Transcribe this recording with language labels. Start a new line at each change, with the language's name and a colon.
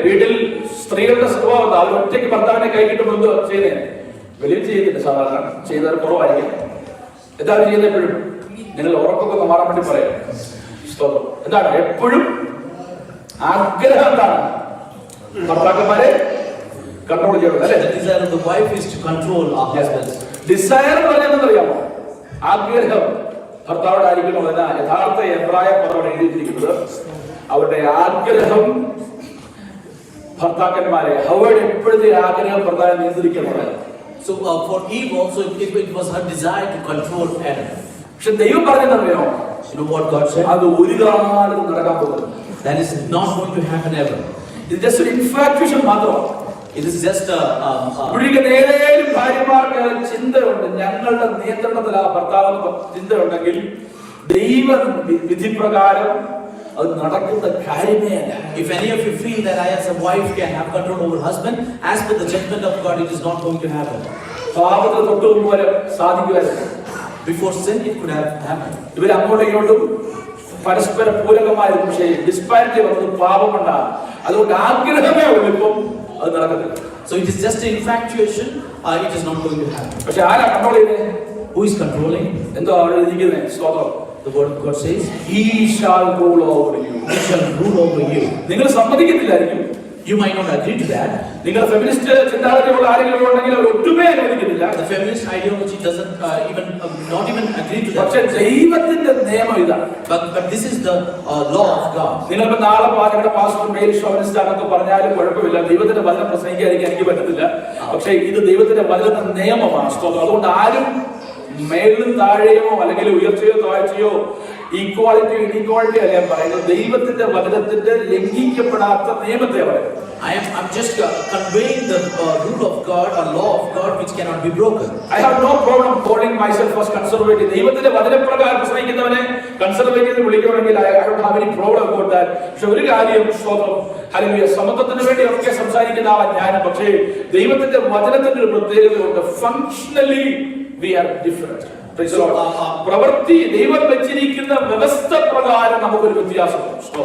Malayalam: വീട്ടിൽ സ്ത്രീകളുടെ സ്വഭാവം അവർ ഒറ്റയ്ക്ക് ഭർത്താവിനെ കൈ കിട്ടുമ്പോൾ എന്തോ ചെയ്യുന്നേ? വലിയ ചെയ്യുന്നില്ല, സാധാരണ ചെയ്താൽ കുറവായിരിക്കും. എന്താണ് ചെയ്യുന്നത്? എപ്പോഴും നിങ്ങൾ ഉറപ്പൊക്കെ മാറാൻ വേണ്ടി പറയാം. എന്താണ് എപ്പോഴും ആഗ്രഹം? എന്താണ്? ഭർത്താക്കന്മാരെ കൺട്രോൾ ചെയ്യണം, അല്ലേ?
English: The desire of the wife is to control our husbands.
Malayalam: Desire എന്ന് പറഞ്ഞാൽ അറിയാമോ? ആഗ്രഹം ഭർത്താവോട് ആയിരിക്കണം. യഥാർത്ഥ എബ്രായ പദമാണ് എഴുതിയിരിക്കുന്നത് അവരുടെ ആഗ്രഹം ഭർത്താക്കന്മാരെ അവരുടെ എപ്പോഴത്തെ ആഗ്രഹം പ്രധാനം നിയന്ത്രിക്കുന്നത്.
English: So for Eve also it was her desire to control Adam.
Malayalam: പക്ഷെ ദൈവം പറഞ്ഞതറിയോ?
English: You know what God said?
Malayalam: അത് ഒരു കാലത്തും നടക്കാൻ പോകുന്നു.
English: That is not going to happen ever.
Malayalam: ഇത് ജസ്റ്റ് ഒരു ഇൻഫാക്ച്വേഷൻ മാത്രമാണ്.
English: It is just
Malayalam: ഏതെങ്കിലും ഭാര്യമാർക്ക് ചിന്തയുണ്ട്, ഞങ്ങളുടെ നിയന്ത്രണത്തിൽ ആ ഭർത്താവ് ചിന്തയുണ്ടെങ്കിൽ ദൈവ വിധിപ്രകാരം അത് നടക്കുന്ന കാര്യമേ അല്ല.
English: If any of you feel that I as a wife can have control over husband, as per the judgment of God, it is not going to happen.
Malayalam: പാപത്തിന് തൊട്ട് മുമ്പ് വരെ സാധിക്കുമായിരുന്നു.
English: Before sin, it could have happened.
Malayalam: ഇവർ അങ്ങോട്ടും ഇങ്ങോട്ടും പരസ്പര പൂരകമായിരുന്നു. പക്ഷേ ഡിസ്പാരിറ്റി വന്നത് പാപമുണ്ടാകും. അതുകൊണ്ട് ആഗ്രഹമേ ഉള്ളൂ, ഇപ്പം അത് നടക്കത്തില്ല.
English: So it is just an infatuation. It is not going to happen.
Malayalam: പക്ഷെ ആരാ കൺട്രോൾ ചെയ്യുന്നത്?
English: Who is controlling?
Malayalam: എന്തോ അവിടെ ഇരിക്കുന്നത്? സ്തോത്രം.
English: The word of God says, He shall rule over you. He shall rule over you.
Malayalam: നിങ്ങൾ സമ്മതിക്കത്തില്ലായിരിക്കും.
English: You might not agree to that.
Malayalam: നിങ്ങൾ feminist ചിന്താഗതിയുള്ള ആരെങ്കിലും ഉണ്ടെങ്കിൽ അവർ ഒട്ടുമേ അനുവദിക്കുന്നില്ല.
English: The feminist ideology doesn't not even agree to that.
Malayalam: പക്ഷേ ദൈവത്തിന്റെ നിയമം ഇതാണ്.
English: But this is the law of God.
Malayalam: നിങ്ങളിപ്പോ നാളെ നിങ്ങളുടെ പാസ്റ്റർ മെയിൽ ഷോവനിസ്റ്റ് ആണെന്നൊക്കെ പറഞ്ഞാലും കുഴപ്പമില്ല. ദൈവത്തിന്റെ വചനം പ്രസംഗിക്കാതിരിക്കാൻ എനിക്ക് പറ്റത്തില്ല. പക്ഷേ ഇത് ദൈവത്തിന്റെ വചനത്തിന്റെ നിയമമാണ്. അതുകൊണ്ട് ആരും മേലും താഴെയോ അല്ലെങ്കിൽ ഉയർച്ചയോ താഴ്ചയോ ഈക്വാലിറ്റി ഇൻഇക്വാലിറ്റി അല്ല പറയുന്നത്. ദൈവത്തിന്റെ വചനത്തിന്റെ ലംഘിക്കപ്പെടാത്ത നിയമത്തെ പറയുന്നത്.
English: I'm just conveying the rule of God, a law of God which cannot be broken. I have no problem calling myself as conservative.
Malayalam: ദൈവത്തിന്റെ വചനപ്രകാരം പ്രസംഗിക്കുന്നവനെ conservative വിളിക്കണമെങ്കിൽ
English: I don't have any problem about that.
Malayalam: പക്ഷെ ഒരു കാര്യം സ്തോത്രം, hallelujah, സമത്വത്തിന് വേണ്ടി ഒക്കെ സംസാരിക്കുന്ന ആളാണ് ഞാൻ. പക്ഷേ ദൈവത്തിന്റെ വചനത്തിന്റെ ഒരു പ്രത്യേകതയുണ്ട്.
English: Functionally we are different.
Malayalam: പ്രവൃത്തി ദൈവം വെച്ചിരിക്കുന്ന വ്യവസ്ഥ പ്രകാരം നമുക്കൊരു വ്യത്യാസമുണ്ട്.